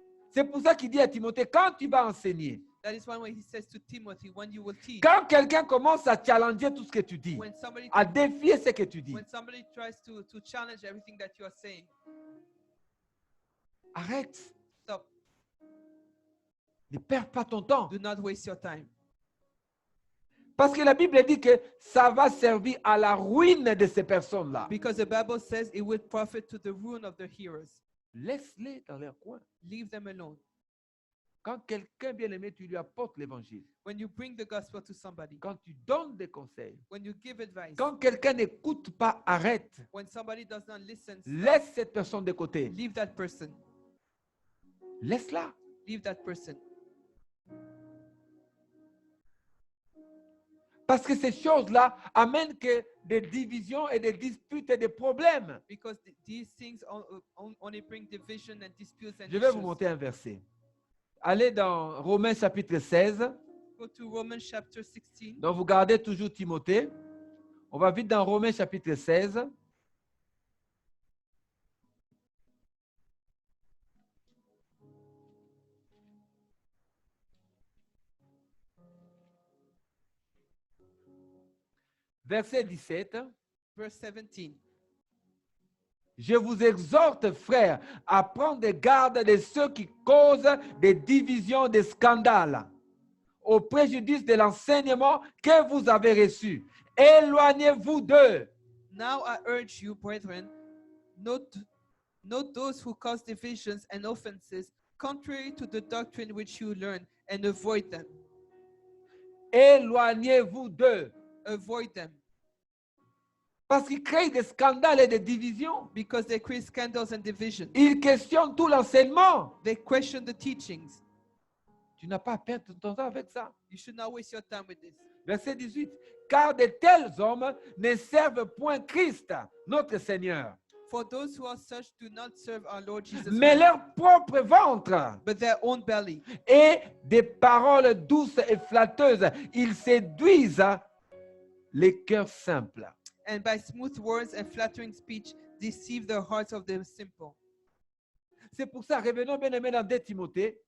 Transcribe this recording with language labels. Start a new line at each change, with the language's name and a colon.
French: C'est pour ça qu'il dit à Timothée, quand tu vas enseigner,
English: that is why when he says to Timothy, when you will teach,
French: quand quelqu'un commence à challenger tout ce que tu dis,
English: when somebody
French: à défier ce que tu dis,
English: tries to challenge everything that you are saying,
French: arrête.
English: stop.
French: Ne perds pas ton temps.
English: Do not waste your time.
French: Parce que la Bible dit que ça va servir à la ruine de ces personnes-là.
English: Because the Bible says it will profit to the ruin of the hearers.
French: Laisse-les dans leur coin.
English: Leave them alone.
French: Quand quelqu'un bien-aimé, tu lui apportes l'évangile.
English: When you bring the gospel to somebody,
French: Quand tu donnes des conseils.
English: when you give advice,
French: Quand quelqu'un n'écoute pas, arrête.
English: when somebody does not listen, stop.
French: Laisse cette personne de côté.
English: Leave that person.
French: Laisse-la.
English: Leave that person.
French: Parce que ces choses-là amènent que des divisions et des disputes et des problèmes.
English: Because these things only bring division and disputes and
French: Je vais vous
English: issues.
French: montrer un verset. Allez dans Romains chapitre 16.
English: Go to Romans chapter 16.
French: Donc vous gardez toujours Timothée. On va vite dans Romains chapitre 16. Verset 17.
English: Verse 17.
French: Je vous exhorte, frères, à prendre garde de ceux qui causent des divisions, des scandales, au préjudice de l'enseignement que vous avez reçu. Éloignez-vous d'eux.
English: Now I urge you, brethren, note those who cause divisions and offenses contrary to the doctrine which you learn, and avoid them.
French: Éloignez-vous d'eux.
English: Avoid them.
French: Parce qu'ils créent des scandales et des divisions.
English: Because they create scandals and divisions.
French: Ils questionnent tout l'enseignement.
English: They question the teachings.
French: Tu n'as pas à perdre ton temps avec ça.
English: You should not waste your time with this.
French: Verset 18. Car de tels hommes ne servent point Christ, notre Seigneur,
English: For those who are such do not serve our Lord Jesus
French: mais
English: Christ,
French: leur propre ventre.
English: but their own belly.
French: Et des paroles douces et flatteuses. Ils séduisent les cœurs simples.
English: And by smooth words and flattering speech deceive the hearts of the simple.
French: C'est pour ça, revenons bien aimé dans 2 Timothée.